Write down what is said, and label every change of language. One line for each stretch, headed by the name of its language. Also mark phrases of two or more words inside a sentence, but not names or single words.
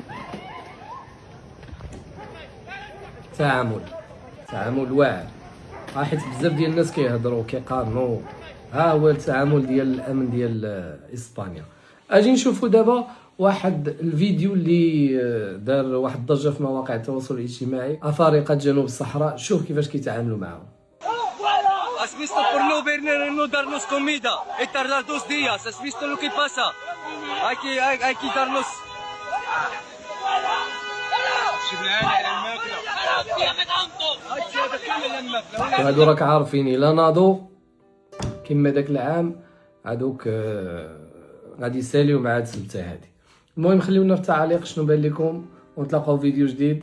Arabic: تعامل واعر، حيت بزاف ديال الناس كيهضروا كيقارنوا. ها هو التعامل ديال الامن ديال اسبانيا. اجي نشوفوا دابا واحد الفيديو اللي دار واحد الضجه في مواقع التواصل الاجتماعي. افارقه جنوب الصحراء، شوف كيفاش كيتعاملوا معاهم.
Spanish: ¿Has visto por no no darnos comida y tardar 2 días? ¿Has visto lo que pasa? Hay que darnos...
Arabic: وهادو راك عارفين الا ناضوا كما داك العام هادوك غادي يساليو مع هاد السبته هادي. المهم خليونا في التعاليق شنو بان لكم، ونتلاقاو فيديو جديد.